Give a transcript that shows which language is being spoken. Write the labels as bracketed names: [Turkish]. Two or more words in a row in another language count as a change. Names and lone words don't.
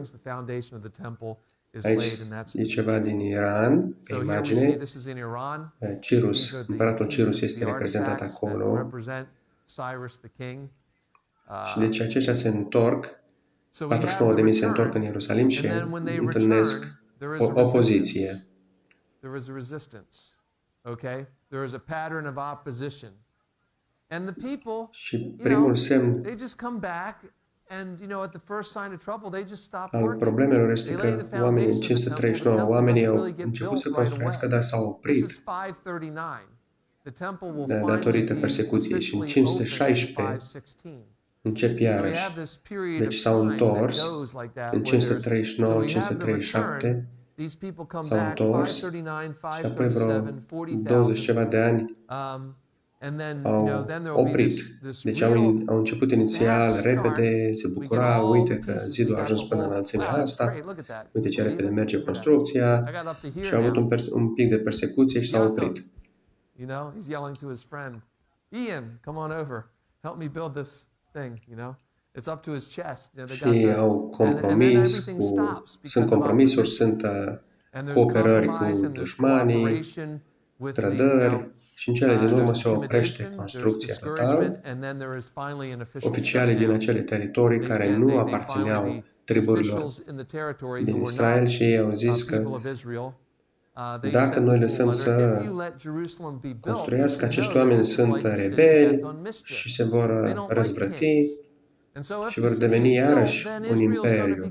[Romanian] Aici e ceva din Iran, pe imagine. Cirus, împăratul Cirus este reprezentat acolo. Și deci aceștia se întorc, 49.000 se întorc în Ierusalim și întâlnesc o opoziție. [English] There was a resistance. Okay? There was a pattern of opposition. And the people, [Romanian] și primul semn [English] they just come back and at the first sign of trouble, they just stop [Romanian] al [English] working. [Romanian] problemelor este că oamenii în 539, oamenii au început să construiască, dar s-au oprit datorită persecuției și în 516 încep iarăși. Deci s-au întors, în 539, 537 s-au întors și apoi vreo 20 ceva de ani au oprit. Deci au început inițial repede, se bucura, uite că zidul a ajuns până în înălțimea asta, uite ce repede merge construcția și au avut un pic de persecuție și s-au oprit. [English] He's yelling to his friend, Ian, come on over, help me build this thing, It's up to his chest. [Romanian] Și au compromis, sunt compromisuri, sunt cooperări cu dușmanii, trădări, și în cele din urmă se oprește construcția total. Oficialii din acele teritorii care nu aparțineau triburilor din Israel și ei au zis că dacă noi lăsăm să construiască, acești oameni sunt rebeli și se vor răzvrăti și vor deveni iarăși un imperiu.